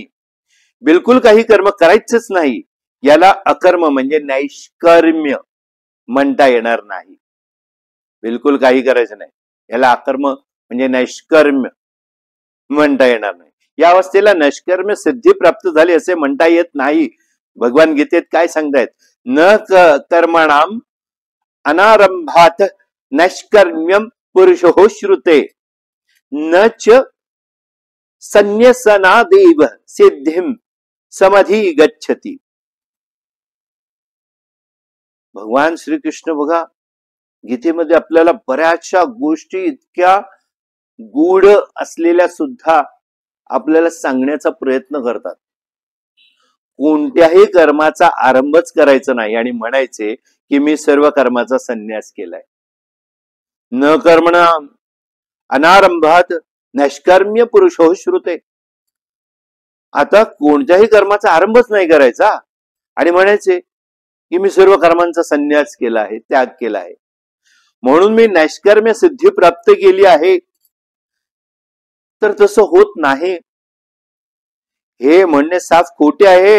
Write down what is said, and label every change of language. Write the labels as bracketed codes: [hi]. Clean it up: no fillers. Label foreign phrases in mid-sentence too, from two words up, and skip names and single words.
[mr] बिलकुल काही कर्म करायचंच नाही, याला अकर्म म्हणजे नैष्कर्म्य म्हणता येणार नाही. बिलकुल काही करायचं नाही, याला अकर्म म्हणजे नैष्कर्म्य म्हणता येणार नाही. या अवस्थेला नैष्कर्म्य सिद्धी प्राप्त झाली असे म्हणता येत नाही. भगवान गीतेत काय सांगतायत? [sa] न कर्मणाम अनारंभात नैष्कर्म्यम पुरुषो श्रुते न च संन्यसनादेव सिद्धिम समधी गच्छति. [mr] भगवान श्रीकृष्ण बघा गीतेमध्ये आपल्याला बऱ्याचशा गोष्टी इतक्या गूढ असलेल्या सुद्धा आपल्याला सांगण्याचा प्रयत्न करतात. कोणत्याही कर्माचा आरंभच करायचा नाही आणि म्हणायचे की मी सर्व कर्माचा संन्यास केलाय. [sa] न कर्मणा अनारंभात नैष्कर्म्य पुरुषो श्रुते. [mr] आता कोणत्याही कर्माचा आरंभच नाही करायचा आणि म्हणायचे की मी सर्व कर्मांचा संन्यास केला आहे, त्याग केला आहे, म्हणून मी नैष्कर्म्य सिद्धी प्राप्त केली आहे. तर तसं होत नाही. हे म्हणणे साफ खोटे आहे.